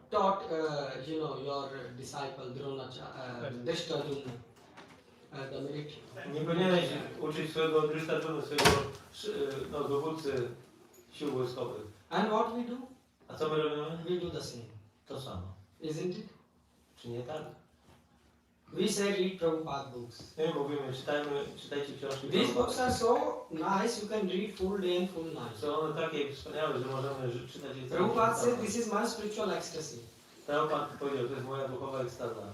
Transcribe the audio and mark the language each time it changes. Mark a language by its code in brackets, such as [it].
[en] taught, your disciple Drishtadumna, the military. [pl] Nie powinieneś uczyć swojego Drishtadumny, swojego dowódcy sił wojskowych. [en] And what we do? [pl] A co my robimy? [en] We do the same. [pl] To samo. [en] Isn't it? [pl] Czy nie tak? [en] We say read Prabhupada books. [pl] My mówimy, czytajcie książki. [en] These books are so nice, you can read full day and full night. [pl] Są one takie wspaniałe, że możemy czytać je [en] Prabhupada said, this is my spiritual ecstasy. [pl] Prabhupada powiedział, to jest moja duchowa ekstaza.